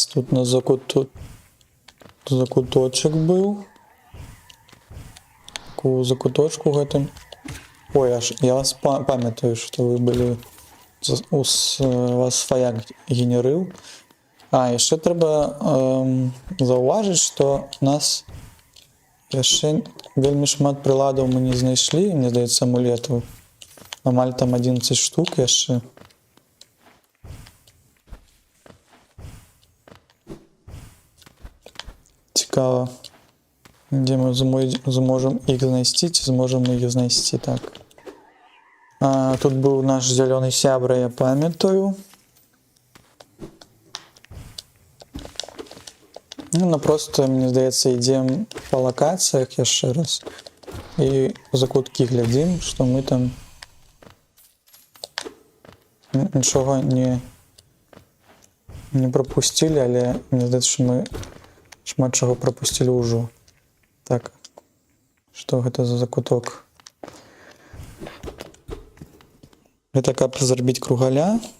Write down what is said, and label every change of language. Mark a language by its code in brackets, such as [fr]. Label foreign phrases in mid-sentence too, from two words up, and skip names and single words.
[ru] Тут на закуточек был. [be] У закуточку гэтым. Ой, я вас памятаю, што вы былі у вас сваяк генерыў. Яшчэ трэба заўважыць, што у нас яшчэ вельмі шмат прыладаў мы не знайшлі, мне здаецца, амулетаў. Амаль там 11 штук яшчэ. Цікава. [ru] Где мы зможем их [be] знайсці, ці [ru] зможем мы их [be] знайсці, так. [ru] Тут был наш зеленый сябра, [be] я памятаю. Просто, мне здаецца, ідзем по локациях яшчэ раз. І закуткі глядзім, што мы там нічога не пропустили, але мне здаецца, што мы шмат чаго пропустили ўжо. [ru] Так, что это за закуток? [be] Это каб зрабіць кругаля.